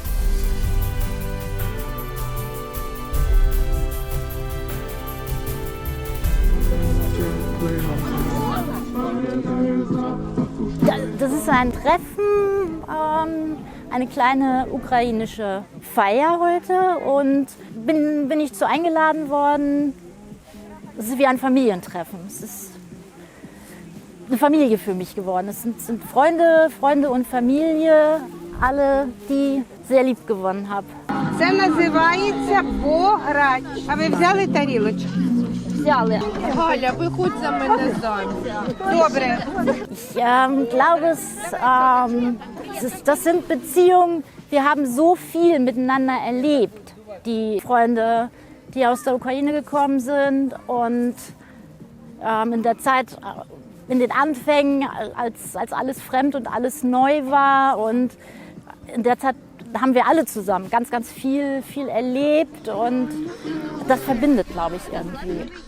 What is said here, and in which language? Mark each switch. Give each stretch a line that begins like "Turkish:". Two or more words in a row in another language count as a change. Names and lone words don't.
German: Das ist ein Treffen, eine kleine ukrainische Feier heute und bin ich zu eingeladen worden. Es ist wie ein Familientreffen. Es ist eine Familie für mich geworden. Es sind Freunde und Familie, alle, die sehr lieb gewonnen habe.
Ukrainian: Це називається пограч. А ви взяли тарілочку? Взяли. Галя, виходь за мене заміж. Добре.
German: Ich glaube, das sind Beziehungen, wir haben so viel miteinander erlebt. Die Freunde, die aus der Ukraine gekommen sind und in der Zeit, in den Anfängen, als alles fremd und alles neu war und in der Zeit haben wir alle zusammen ganz, ganz viel erlebt und das verbindet, glaube ich, irgendwie.